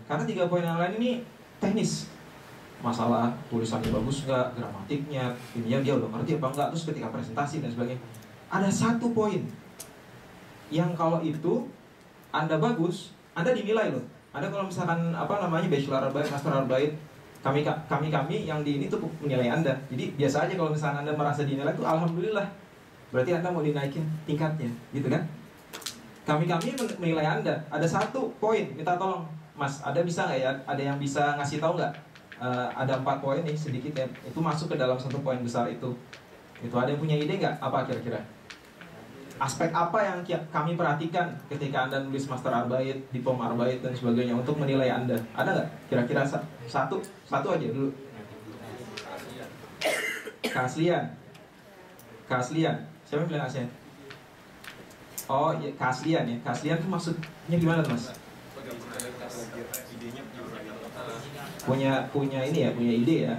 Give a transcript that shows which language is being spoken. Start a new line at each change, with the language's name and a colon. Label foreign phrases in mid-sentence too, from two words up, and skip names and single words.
Indonesian: Karena 3 poin yang lain ini teknis. Masalah tulisannya bagus nggak, gramatiknya, ininya dia udah ngerti apa enggak, terus ketika presentasi dan sebagainya. Ada 1 poin yang kalau itu Anda bagus, Anda dinilai loh. Anda kalau misalkan
German: bachelor arbeit, master arbeit,
Indonesian: kami yang di ini tuh menilai Anda. Jadi biasa aja kalau misalkan Anda merasa dinilai tuh alhamdulillah. Berarti Anda mau dinaikin tingkatnya, gitu kan? Kami menilai Anda. Ada satu poin, minta tolong, Mas, ada bisa nggak ya? Ada yang bisa ngasih tahu nggak? Ada 4 poin nih sedikit ya. Itu masuk ke dalam satu poin besar itu. Itu ada yang punya ide nggak? Apa kira-kira? Aspek apa yang kami perhatikan ketika Anda nulis
German: master arbeit, diplom arbeit
Indonesian: dan sebagainya untuk menilai Anda? Ada nggak? Kira-kira satu aja dulu. Keaslian. Siapa yang bilang keaslian? Oh, ya, keaslian ya. Keaslian itu maksudnya gimana tuh, Mas? Punya ini ya, punya ide ya.